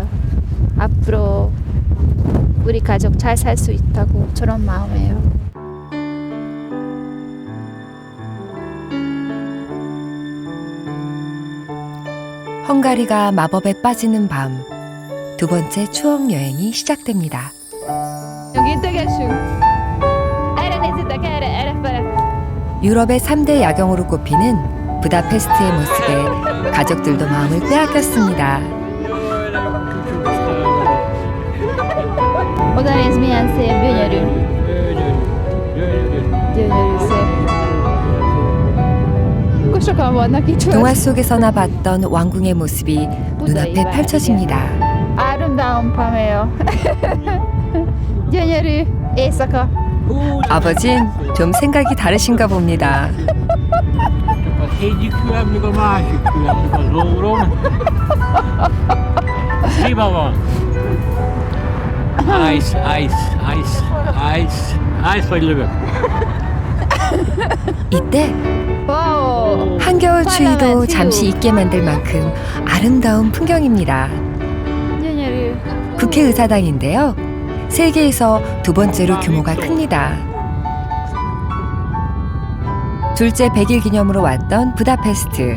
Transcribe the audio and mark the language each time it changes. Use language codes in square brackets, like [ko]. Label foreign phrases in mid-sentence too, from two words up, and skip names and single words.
[ko] 앞으로 우리 가족 잘 살 수 있다고 저런 마음이에요. 헝가리가 마법에 빠지는 밤. 2번째 추억 여행이 시작됩니다. [hu] 여기 integessünk. Erre nézzetek, erre fele. [ko] 유럽의 3대 야경으로 꼽히는 부다페스트의 모습에 가족들도 마음을 빼앗겼습니다. [hu] Oda néz, milyen szép, gyönyörű. Gyönyörű szép. sokan vannak itt. [ko] 동화 속에서나 봤던 왕궁의 모습이 눈앞에 펼쳐집니다. 아름다운 밤이에요. [hu] gyönyörű éjszaka. [ko] 아버진 좀 생각이 다르신가 봅니다. [hu] Az egyik külön, míg a másik külön, míg az órom. Hiba van. [en] Ice, ice, ice, ice, ice [hu] vagy lövök. [ko] 이때 한겨울 추위도 잠시 잊게 만들 만큼 아름다운 풍경입니다. 국회의사당인데요. 세계에서 2번째로 규모가 큽니다. 둘째 100일 기념으로 왔던 부다페스트.